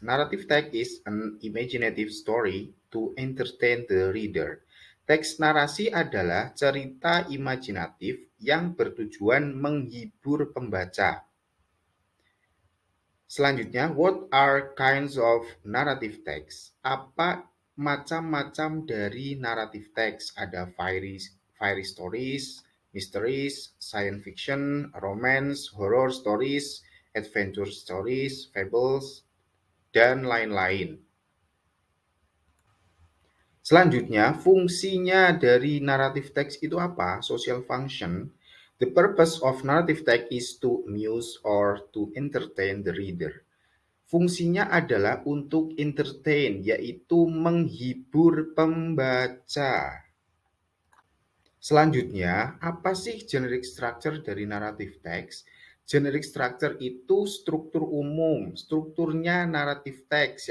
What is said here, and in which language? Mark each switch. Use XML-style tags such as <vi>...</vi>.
<en>Narrative text is an imaginative story to entertain the reader.</en> <id>Teks narasi adalah cerita imajinatif yang bertujuan menghibur pembaca.</id> <en>Selanjutnya, what are kinds of narrative text?</en> <id>Apa macam-macam dari narrative text? Ada fairy stories, mysteries, science fiction, romance, horror stories, adventure stories, fables, dan lain-lain. Selanjutnya, fungsinya dari narrative text itu apa?</id> <en>Social function. The purpose of narrative text is to amuse or to entertain the reader.</en> <id>Fungsinya adalah untuk entertain, yaitu menghibur pembaca. Selanjutnya, apa sih generic structure dari narrative text? Generic structure itu struktur umum. Strukturnya narrative text.</id>